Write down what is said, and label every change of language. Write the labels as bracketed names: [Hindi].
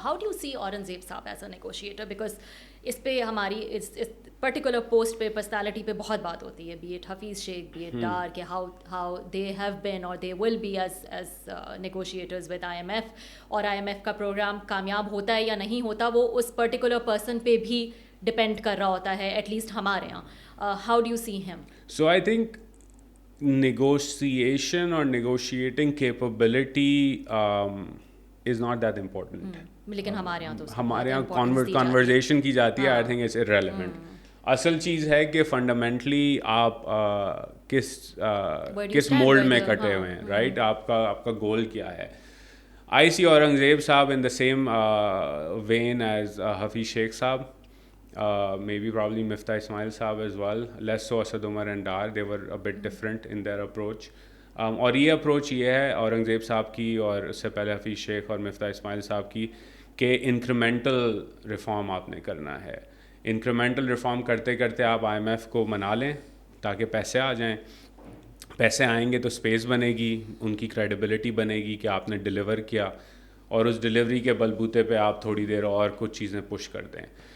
[English] How do you see Aurangzeb Sahab as a negotiator? Because [Urdu] اس پہ ہماری اس پرٹیکولر پوسٹ پہ پرسنالٹی پہ بہت بات ہوتی ہے, [English] be it Hafeez Shaikh, be it Dar, کہ how they have been or they will be as negotiators with IMF, [Urdu] اور IMF کا پروگرام کامیاب ہوتا ہے یا نہیں ہوتا وہ اس پرٹیکولر پرسن پہ بھی ڈپینڈ کر رہا ہوتا ہے, [English] at least [Urdu] ہمارے یہاں. [English] How do you see him? So I think negotiation or negotiating capability is not that important. [Urdu] لیکن ہمارے یہاں conversation کی جاتی ہے. [English] I think it's irrelevant. [Urdu] اصل چیز ہے کہ فنڈامنٹلی آپ کس مولڈ میں کٹے ہوئے ہیں, رائٹ. آپ کا گول کیا ہے. [English] I see Aurangzeb Sahab in the same vein as Hafeez Shaikh Sahab, maybe probably Miftah Ismail Saab as well, less so Asad Umar and Dar. They were a bit different in their approach. [Urdu] اور یہ اپروچ یہ ہے اورنگزیب صاحب کی اور اس سے پہلے حفیظ شیخ اور مفتاح اسماعیل صاحب کی کہ انکریمنٹل ریفارم آپ نے کرنا ہے. انکریمنٹل ریفارم کرتے کرتے آپ آئی ایم ایف کو منا لیں تاکہ پیسے آ جائیں. پیسے آئیں گے تو اسپیس بنے گی, ان کی کریڈیبلٹی بنے گی کہ آپ نے ڈیلیور کیا, اور اس ڈیلیوری کے بلبوتے پہ آپ تھوڑی دیر اور کچھ چیزیں پش کر دیں.